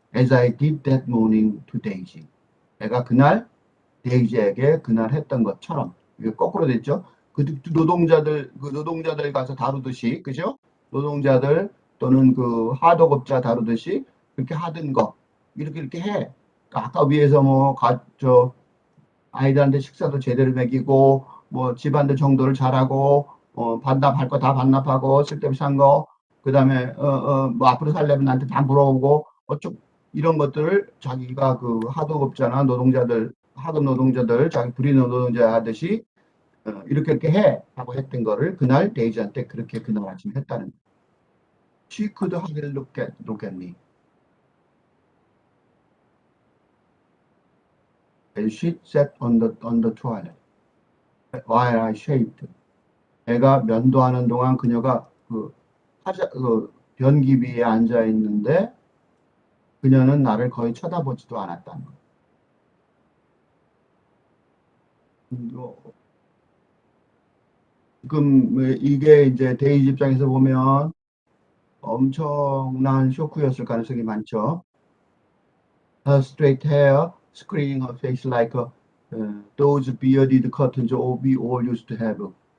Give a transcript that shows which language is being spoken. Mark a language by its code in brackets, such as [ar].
[en] As I did that morning to Daisy. [ko] 내가 그날 데이지에게 그날 했던 것처럼. 이게 거꾸로 됐죠. 그 노동자들 가서 다루듯이, 그죠? 노동자들 또는 그 하도급자 다루듯이 그렇게 하던 거 이렇게 해. 그러니까 아까 위에서 아이들한테 식사도 제대로 먹이고 집안들 정도를 잘하고 반납할 거 다 반납하고 쓸데없이 산 거, 그다음에 뭐 앞으로 살려면 나한테 다 물어보고 이런 것들을 자기가 그 하도급자나 하급 노동자들 자기 불임 노동자 하듯이 이렇게 해 하고 했던 거를 그날 데이지한테 그렇게 그날 아침에 했다는 거예요. [en] She could hardly look at me. And she sat on the toilet while I shaved. [ko] 애가 면도하는 동안 그녀가 변기 위에 앉아 있는데 그녀는 나를 거의 쳐다보지도 않았다는 거예요. 지금 이게 이제 데이지 입장에서 보면 엄청난 쇼크였을 가능성이 많죠. [en] Her straight hair screening her face like those bearded curtains we all used to have.